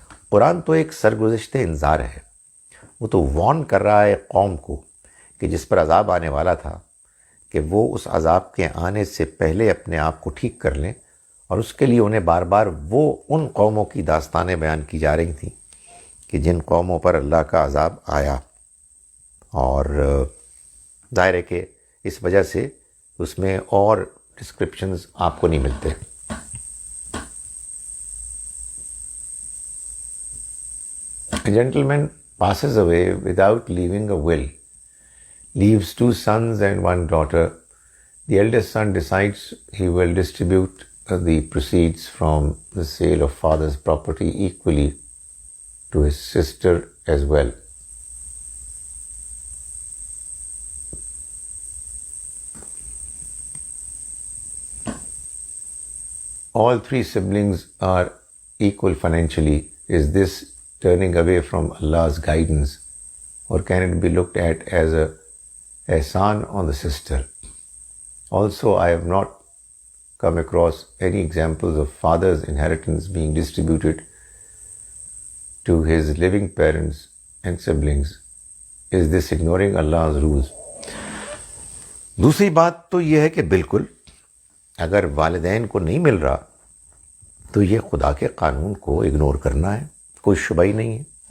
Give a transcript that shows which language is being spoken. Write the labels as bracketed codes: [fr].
[ur] قرآن تو ایک سرگزشتہ انذار ہے. وہ تو وارن کر رہا ہے قوم کو کہ جس پر عذاب آنے والا تھا کہ وہ اس عذاب کے آنے سے پہلے اپنے آپ کو ٹھیک کر لیں، اور اس کے لیے انہیں بار بار وہ ان قوموں کی داستانیں بیان کی جا رہی تھیں کہ جن قوموں پر اللہ کا عذاب آیا. اور ظاہر ہے کہ اس وجہ سے اس میں اور ڈسکرپشنز آپ کو نہیں ملتے. [en] A gentleman passes away without leaving a will, leaves 2 sons and 1 daughter. The eldest son decides he will distribute the proceeds from the sale of father's property equally to his sister as well. All 3 siblings are equal financially. Is this turning away from Allah's guidance, or can it be looked at as a ihsan on the sister? Also, I have not come across any examples of father's inheritance being distributed to his living parents and siblings. Is this ignoring Allah's rules? [ur] دوسری بات تو یہ ہے کہ بالکل اگر والدین کو نہیں مل رہا تو یہ خدا کے قانون کو اگنور کرنا ہے، کوئی شبہ ہی نہیں ہے.